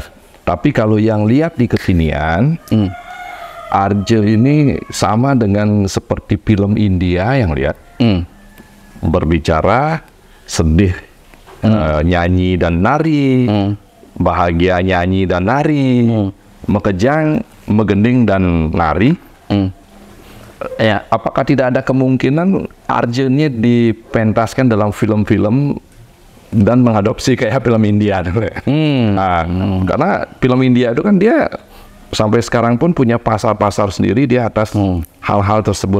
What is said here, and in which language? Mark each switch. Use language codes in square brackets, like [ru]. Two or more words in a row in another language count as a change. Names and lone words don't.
[id] Tapi kalau yang lihat di kekinian, Arje ini sama dengan seperti film India yang lihat. Berbicara, sedih, nyanyi dan nari, bahagia nyanyi dan nari, [ban] mekejang, megending [id] dan nari. Ya, Apakah tidak ada kemungkinan Arje ini dipentaskan dalam film-film dan mengadopsi kayak film India? Nah, karena film India itu kan dia sampai sekarang pun punya pasar-pasar sendiri dia atas hal-hal tersebut.